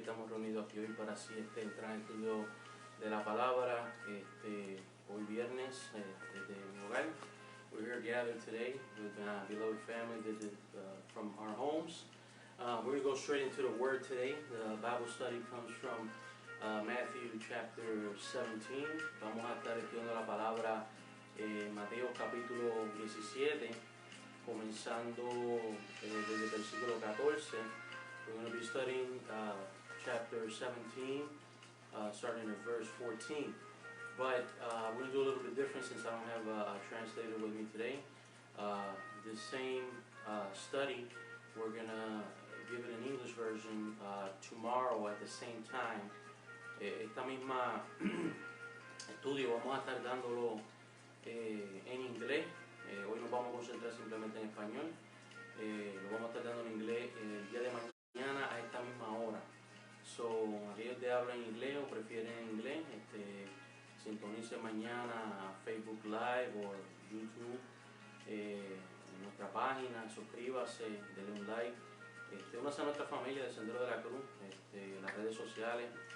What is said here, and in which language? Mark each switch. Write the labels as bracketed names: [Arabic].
[Spanish] Estamos reunidos aquí hoy para así entrar en el estudio de la palabra. Hoy viernes desde mi hogar. [English] We're here gathered today with beloved family from our homes. We're going to go straight into the Word today. The Bible study comes from Matthew chapter 17. [Spanish] Vamos a estar estudiando la palabra Mateo capítulo 17, comenzando desde el versículo 14. [English] We're going to be studying chapter 17, starting at verse 14. But we're going to do a little bit different since I don't have a translator with me today. This same study, we're going to give it an English version tomorrow at the same time. [Spanish] Esta misma estudio vamos a estar dándolo en inglés. Hoy nos vamos a concentrar simplemente en español. Lo vamos a estar dando en inglés el día de mañana a esta misma hora. So, aquellos que hablan inglés o prefieren inglés, sintonice mañana a Facebook Live o YouTube, en nuestra página, suscríbase, denle un like, únase a nuestra familia del Sendero de la Cruz, en las redes sociales.